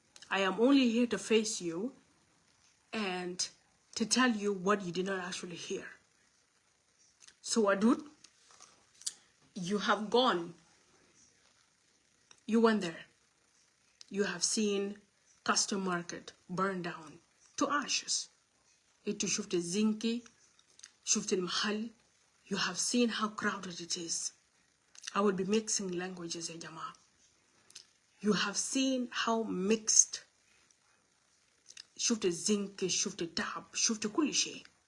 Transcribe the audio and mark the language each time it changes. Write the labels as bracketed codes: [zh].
[en] I am only here to face you and to tell you what you did not actually hear. So Adut, you have gone. You went there. You have seen custom market burned down to ashes. [ar] انتو شفت الزنكي، شفت المحل. [en] You have seen how crowded it is. I will be mixing languages [ar] يا جماعة. [en] You have seen how mixed. [ar] شفت الزنكي، شفت التعب، شفت كل شيء.